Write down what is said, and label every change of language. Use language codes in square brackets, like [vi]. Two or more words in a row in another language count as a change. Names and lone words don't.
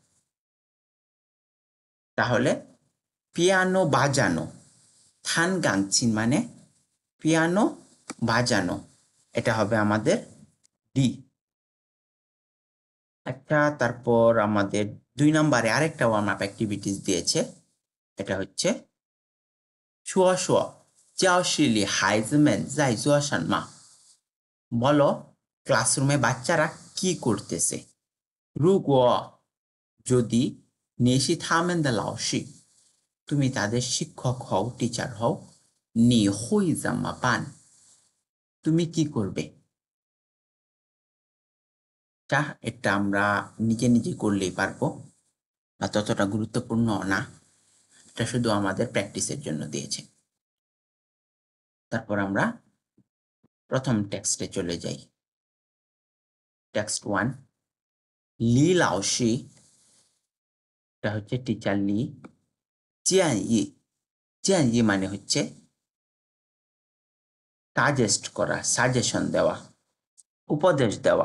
[bn] তাহলে পিয়ানো বাজানো [zh] 弹钢琴 [bn] মানে পিয়ানো বাজানো এটা হবে আমাদের ডি একটা তারপর আমাদের 2 নম্বরে আরেকটা [en] warm up activities [bn] দিয়েছে এটা হচ্ছে শুয়া [zh] 教室里孩子们在做什么 [bn] বলো ক্লাসরুমে বাচ্চারা কি করতেছে 如果 যদি [zh] 你是他们的老师 [bn] তুমি তাদের শিক্ষক হও টিচার হও [zh] 你会怎么办 [bn] তুমি কি করবে এটা আমরা নিজে নিজে করলেই পারবো আর ততটা গুরুত্বপূর্ণ না এটা শুধু আমাদের প্র্যাকটিসের জন্য দিয়েছে তারপর আমরা প্রথম টেক্সটে চলে যাই টেক্সট 1 [zh] 李老师 [bn] এটা হচ্ছে টিচার লি জিয়ানই মানে হচ্ছে সাজেস্ট করা সাজেশন দেওয়া উপদেশ দেওয়া।